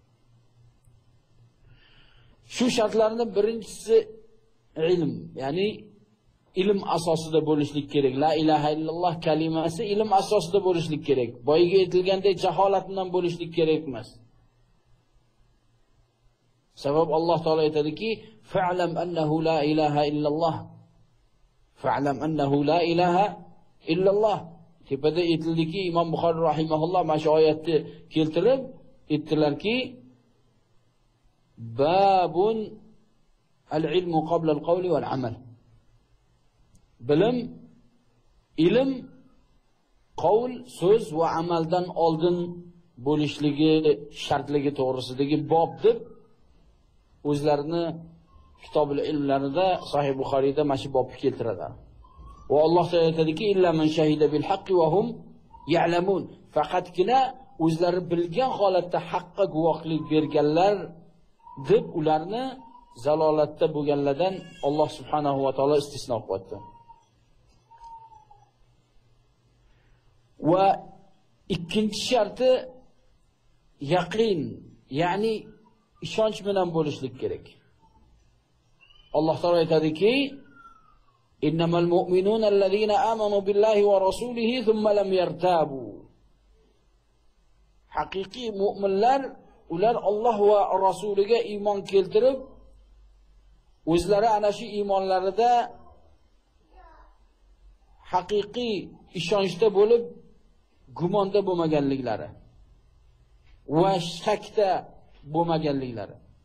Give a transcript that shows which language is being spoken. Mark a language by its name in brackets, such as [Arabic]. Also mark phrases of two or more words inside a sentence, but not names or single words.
[Uzbek] Shu shartlarning birinchisi ilm, ya'ni ilm asosida bo'lishlik kerak. [Arabic] لا إله إلا الله [Uzbek] kalimasi ilm asosida bo'lishlik kerak. Boyiga aytilgandek jaholat bilan bo'lishlik kerak emas. Sabab Alloh taolo aytadiki, [Arabic] فاعلم أنه لا إله إلا الله. فاعلم أنه لا إله إلا الله. [Uzbek] Tepada aytildiki, Imom Buxoriy rahimahulloh mana shu oyatni keltirib aytdilarki, [Arabic] باب العلم قبل القول والعمل. [Uzbek] Bilim, ilm, qawl, so'z va amaldan oldin bo'lishligi shartligi to'g'risidagi bob deb o'zlarini kitobul ilmlarida Sahih Buxoriyda mana shu bobni keltiradilar. Va Alloh taolo aytadiki, [Arabic] إلا من شهد بالحق وهم يعلمون. [Uzbek] Faqatgina o'zlari bilgan holatda haqqa guvohlik berganlar deb ularni zalolatda bo'lganlardan Alloh [Arabic] سبحانه وتعالى [Uzbek] istisno qildi. Va ikkinchi sharti yaqin, ya'ni ishonch bilan bo'lishlik kerak. Alloh taolo aytadiki, [Arabic] إنما المؤمنون الذين آمنوا بالله ورسوله ثم لم يرتابوا. [Uzbek] Haqiqiy mu'minlar ular Alloh va rasuliga iymon keltirib, o'zlari ana shu iymonlarida haqiqiy ishonchda bo'lib, gumonda bo'lmaganliklari va shakda bo'lmaganliklari.